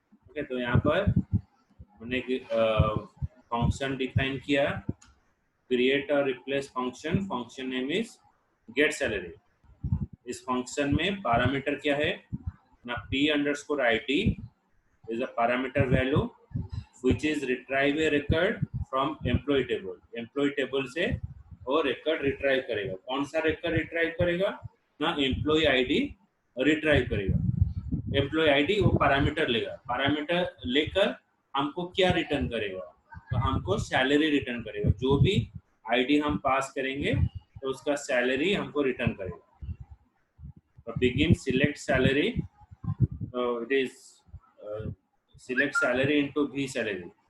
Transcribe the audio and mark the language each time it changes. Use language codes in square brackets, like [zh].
[hi] Okay तो यहाँ पर मैंने फंक्शन डिफाइन किया क्रिएट और replace function, [en] Function name is get salary. [hi] इस फंक्शन में पैरामीटर क्या है ना, [en] p underscore id is a parameter value which is retrieve a record from employee table. [hi] employee table से वो record retrieve करेगा. कौन सा record retrieve करेगा ना, employee id retrieve करेगा. एम्प्लॉय आईडी वो पैरामीटर लेगा, पैरामीटर लेकर हमको क्या रिटर्न करेगा, तो हमको सैलरी रिटर्न करेगा. जो भी आईडी हम पास करेंगे तो उसका सैलरी हमको रिटर्न करेगा. [en] तो begin select salary, तो it is select salary into v salary.